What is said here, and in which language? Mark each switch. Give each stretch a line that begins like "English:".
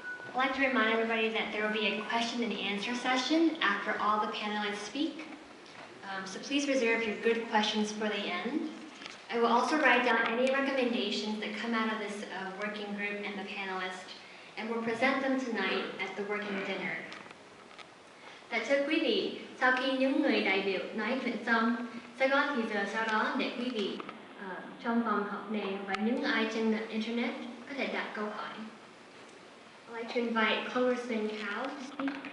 English: I'd like to remind everybody that there will be a question and answer session after all the panelists speak. So please reserve your good questions for the end. I will also write down any recommendations that come out of this working group and the panelists, and we'll present them tonight at the working dinner.
Vietnamese: Dạ thưa quý vị, sau khi những người đại biểu nói chuyện xong, sẽ có thì giờ sau đó để quý vị trong phòng họp này và những ai trên internet có thể đặt câu hỏi.
English: I'd like to invite Congressman Cao to speak.